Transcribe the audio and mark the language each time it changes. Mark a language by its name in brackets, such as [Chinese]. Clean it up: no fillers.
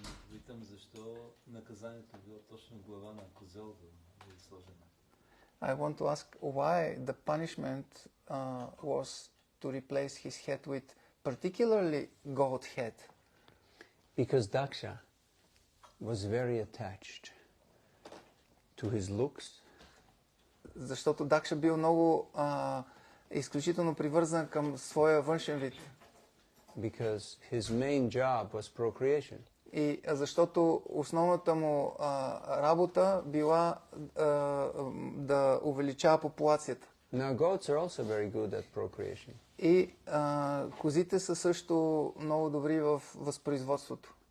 [Bulgarian] Питам защо наказанието било точно глава на козел да е сложена. [English] I want to ask why the punishment was to replace his head with particularly goat head. Because Daksha was very attached to his looks. [Bulgarian] Защото Дакша бил много изключително привързан към своя външен вид. [English] Because his main job was procreation. [Bulgarian] И защото основната му работа била да увеличава популацията. [English] Now goats are also very good at procreation. [Bulgarian] И козите са също много добри в възпроизводството.